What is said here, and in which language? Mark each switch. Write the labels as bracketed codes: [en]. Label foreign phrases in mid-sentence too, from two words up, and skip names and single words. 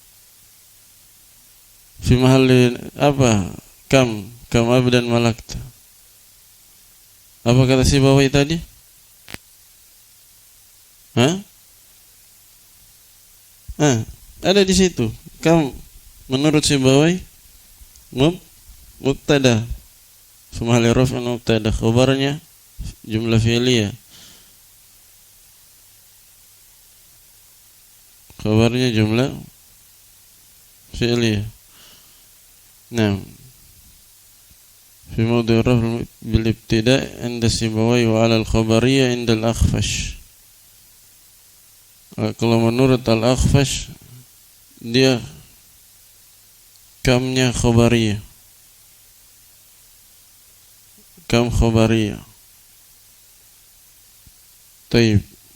[ar] في محل apa? كم عبدا ملكت. [id] Apa kata Sibawai tadi? Ada di situ. Kam menurut Sibawai mubtada. [ar] في محل رفع مبتدأ, [id] khabarnya [ar] جملة فعلية. [id] Khabarnya [ar] جملة فعلية. [id] Nah, [ar] في موضع رفع بالابتداء عند سيبويه وعلى الخبرية عند الأخفش. [id] Kalau menurut al-Akhfash dia kamnya khabariyah, [ar] كم خبرية. [id] Taib.